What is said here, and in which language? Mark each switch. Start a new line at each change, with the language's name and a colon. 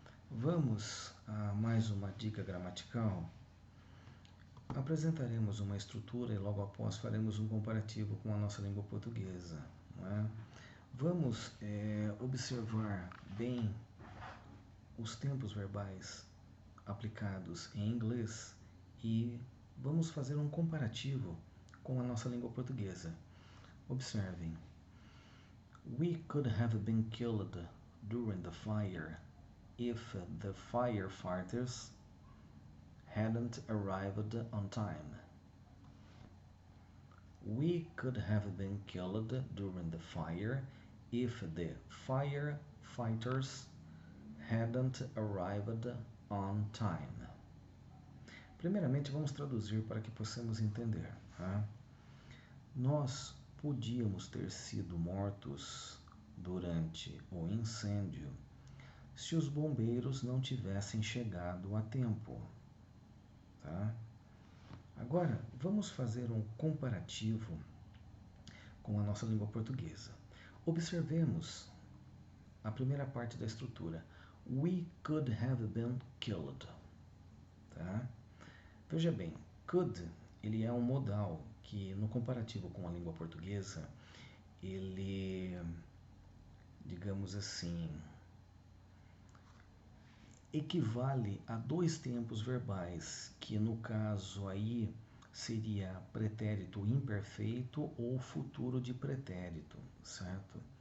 Portuguese: Vamos a mais uma dica gramatical. Apresentaremos uma estrutura e logo após faremos um comparativo com a nossa língua portuguesa. Não é? Vamos observar bem os tempos verbais aplicados em inglês e vamos fazer um comparativo com a nossa língua portuguesa. Observem.
English: We could have been killed during the fire if the firefighters hadn't arrived on time. We could have been killed during the fire if the firefighters hadn't arrived on time.
Portuguese: Primeiramente, vamos traduzir para que possamos entender. Tá? Nós podíamos ter sido mortos durante o incêndio se os bombeiros não tivessem chegado a tempo. Tá? Agora, vamos fazer um comparativo com a nossa língua portuguesa. Observemos a primeira parte da estrutura.
English: We could have been killed.
Portuguese: Tá? Veja bem, could ele é um modal que, no comparativo com a língua portuguesa, ele, digamos assim, equivale a dois tempos verbais, que no caso aí seria pretérito imperfeito ou futuro de pretérito, certo?